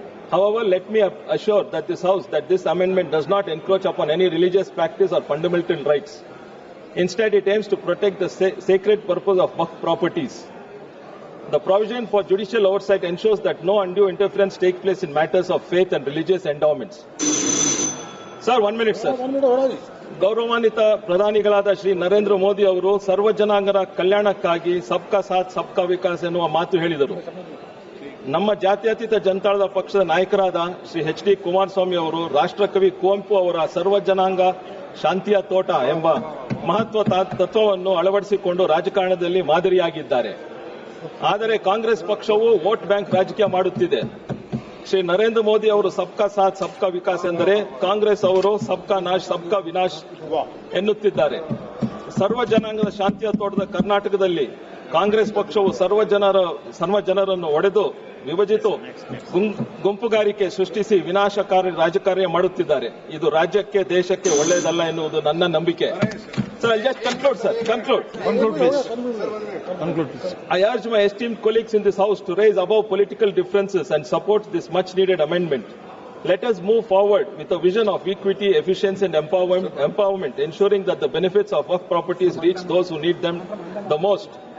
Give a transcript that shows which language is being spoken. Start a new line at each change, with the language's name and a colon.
English: However, let me assure that this amendment does not encroach upon any religious practice or fundamental rights. Instead, it aims to protect the sacred purpose of Waqf properties. The provision for judicial oversight ensures that no undue interference takes place in matters of faith and religious endowments. Sir, 1 minute, sir.
Kannada: ಗೌರವಾನ್ವಿತ ಪ್ರಧಾನಿಗಳಾದ ಶ್ರೀ ನರೇಂದ್ರ ಮೋದಿ ಅವರು ಸರ್ವ ಜನಾಂಗರ ಕಲ್ಯಾಣಕ್ಕಾಗಿ
Hindi: ಸಬ್ಕಾ ಸಾಥ್ ಸಬ್ಕಾ ವಿಕಾಸ್
Kannada: ಎನ್ನುವ ಮಾತು ಹೇಳಿದರು. ನಮ್ಮ ಜಾತ್ಯತೀತ ಜನತಾದಳ ಪಕ್ಷದ ನಾಯಕರಾದ ಶ್ರೀ ಎಚ್ ಡಿ ಕುಮಾರಸ್ವಾಮಿ ಅವರು ರಾಷ್ಟ್ರಕವಿ ಕುವೆಂಪು ಅವರ ಸರ್ವ ಜನಾಂಗ ಶಾಂತಿಯ ತೋಟ ಎಂಬ ಮಹತ್ವ ತತ್ವವನ್ನು ಅಳವಡಿಸಿಕೊಂಡು ರಾಜಕಾರಣದಲ್ಲಿ ಮಾದರಿಯಾಗಿದ್ದಾರೆ. ಆದರೆ ಕಾಂಗ್ರೆಸ್ ಪಕ್ಷವು ವೋಟ್ ಬ್ಯಾಂಕ್ ರಾಜಕೀಯ ಮಾಡುತ್ತಿದೆ. ಶ್ರೀ ನರೇಂದ್ರ ಮೋದಿ ಅವರು
Hindi: ಸಬ್ಕಾ ಸಾಥ್ ಸಬ್ಕಾ ವಿಕಾಸ್
Kannada: ಎಂದರೆ ಕಾಂಗ್ರೆಸ್ ಅವರು
Hindi: ಸಬ್ಕಾ ನಾಶ್ ಸಬ್ಕಾ ವಿನಾಶ್
Kannada: ಎನ್ನುತ್ತಿದ್ದಾರೆ. ಸರ್ವ ಜನಾಂಗದ ಶಾಂತಿಯ ತೋಟದ ಕರ್ನಾಟಕದಲ್ಲಿ ಕಾಂಗ್ರೆಸ್ ಪಕ್ಷವು ಸರ್ವ ಜನರನ್ನು ಒಡೆದು ವಿಭಜಿತು ಗುಂಪುಗಾರಿಕೆ ಸೃಷ್ಟಿಸಿ ವಿನಾಶಕಾರಿ ರಾಜಕಾರ್ಯ ಮಾಡುತ್ತಿದ್ದಾರೆ. ಇದು ರಾಜ್ಯಕ್ಕೆ ದೇಶಕ್ಕೆ ಒಳ್ಳೆಯದಲ್ಲ ಎನ್ನುವುದು ನನ್ನ ನಂಬಿಕೆ.
English: Sir, I'll just conclude, sir. Conclude, please. Conclude, please. I urge my esteemed colleagues in this House to raise above political differences and support this much-needed amendment. Let us move forward with a vision of equity, efficiency and empowerment, ensuring that the benefits of Waqf properties reach those who need them the most.